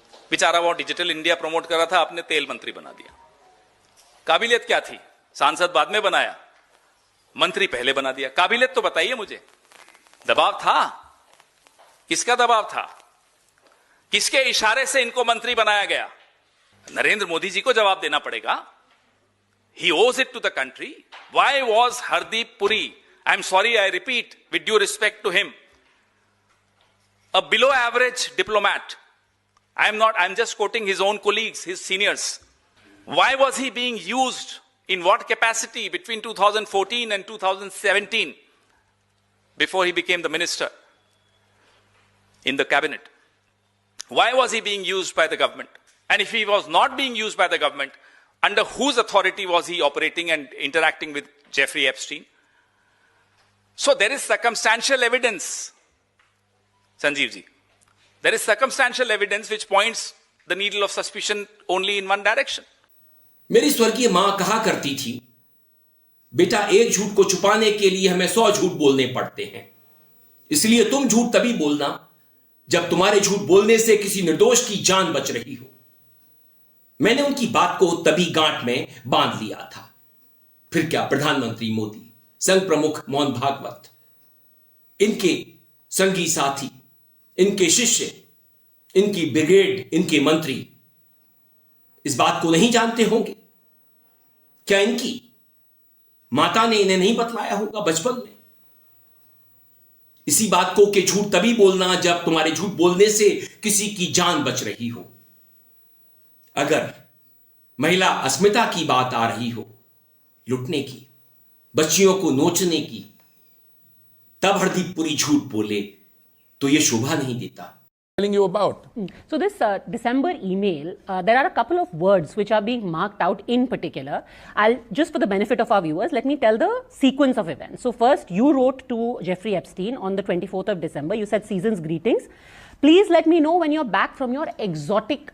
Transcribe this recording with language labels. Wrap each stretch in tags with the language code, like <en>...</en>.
<hi>बेचारा वो digital India promote कर रहा था, आपने तेल मंत्री बना दिया। काबिलियत क्या थी? सांसद बाद में बनाया, मंत्री पहले बना दिया। काबिलियत तो बताइए मुझे। दबाव था? किसका दबाव था? किसके इशारे से इनको मंत्री बनाया गया? नरेंद्र मोदी जी को जवाब देना पड़ेगा।</hi> <en>He owes it to the country. Why was Hardeep Puri, I'm sorry, I repeat, with due respect to him, a below average diplomat? I'm just quoting his own colleagues, his seniors. Why was he being used? In what capacity between 2014 and 2017 before he became the minister in the cabinet? Why was he being used by the government? And if he was not being used by the government, under whose authority was he operating and interacting with Jeffrey Epstein? So there is circumstantial evidence, Sanjeev ji. There is circumstantial evidence which points the needle of suspicion only in one direction.</en> <hi>मेरी स्वर्गीय मां कहा करती थी, बेटा एक झूठ को छुपाने के लिए हमें 100 झूठ बोलने पड़ते हैं, इसलिए तुम झूठ तभी बोलना जब तुम्हारे झूठ बोलने से किसी निर्दोष की जान बच रही हो। मैंने उनकी बात को तभी गांठ में बांध लिया था। फिर क्या प्रधानमंत्री मोदी, संघ प्रमुख मोहन भागवत, इनके संगी साथी, इनके शिष्य, इनकी ब्रिगेड, इनके मंत्री इस बात को नहीं जानते होंगे? क्या इनकी माता ने इन्हें नहीं बतलाया होगा बचपन में? इसी बात को कि झूठ तभी बोलना जब तुम्हारे झूठ बोलने से किसी की जान बच रही हो। अगर महिला अस्मिता की बात आ रही हो, लुटने की, बच्चियों को नोचने की, तब हरदीप पुरी झूठ बोले तो यह शोभा नहीं देता।</hi> <en>Telling you about. So this December email, there are a couple of words which are being marked out in particular. I'll just for the benefit of our viewers, let me tell the sequence of events. So first, you wrote to Jeffrey Epstein on the 24th of December. You said season's greetings. Please let me know when you're back from your exotic.</en>